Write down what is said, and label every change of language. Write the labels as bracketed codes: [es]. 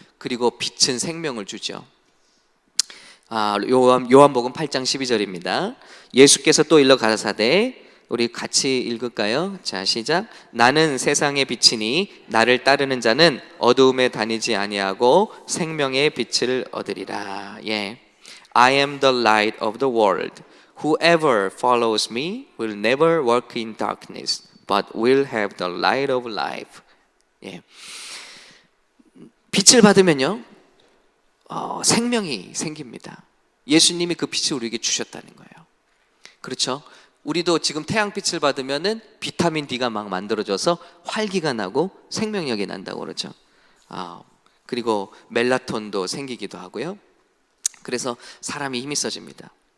[ko] 그리고 빛은 생명을 주죠. 요한복음 8장 12절입니다. 예수께서 또 일러 가라사대, 우리 같이 읽을까요? 자, 시작. 나는 세상의 빛이니 나를 따르는 자는 어두움에 다니지 아니하고 생명의 빛을 얻으리라. [en] I am the light of the world. Whoever follows me will never walk in darkness, but will have the light of life. [ko] 빛을 받으면요, 생명이 생깁니다. 예수님이 그 빛을 우리에게 주셨다는 거예요. 그렇죠? 우리도 지금 태양빛을 받으면은 비타민 D가 막 만들어져서 활기가 나고 생명력이 난다고 그러죠. 그리고 멜라톤도 생기기도 하고요. 그래서 사람이 힘이 있어집니다.